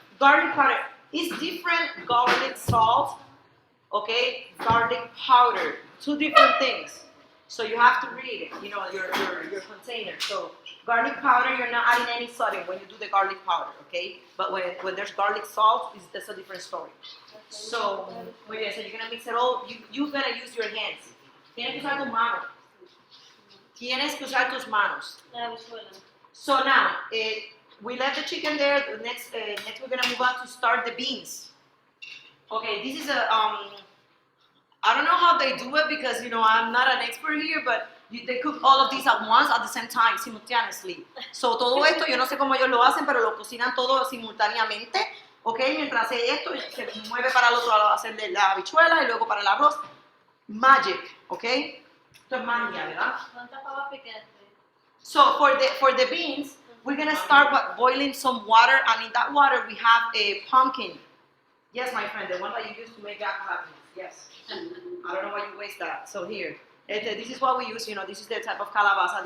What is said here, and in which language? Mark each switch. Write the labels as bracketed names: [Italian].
[English] Garlic powder is different garlic salt, okay? Garlic powder, two different things. So you have to read it, your container. So garlic powder, you're not adding any sodium when you do the garlic powder, okay? But when there's garlic salt, that's a different story. So, [Spanish] muy bien, [English] so you're gonna mix it all. You gotta use your hands. [Spanish] Tienes que usar tus manos. Tienes que usar tus manos. La habichuela. [English] So now, we left the chicken there. Next we're gonna move on to start the beans. Okay, this is I don't know how they do it because I'm not an expert here, but they cook all of these at once at the same time, simultaneously. [Spanish] So todo esto, yo no sé cómo ellos lo hacen, pero lo cocinan todo simultáneamente. Okay, mientras hace esto, se mueve para el otro lado a hacer la habichuela y luego para el arroz. [English] Magic, okay? [Spanish] Esto es magia, ¿verdad? ¿Cuántas papas picantes? [English] So for the beans, we're gonna start by boiling some water, and in that water we have a pumpkin. Yes, my friend, the one that you use to make that happen. Yes. I don't know why you waste that. So here, this is what we use. This is the type of calabaza.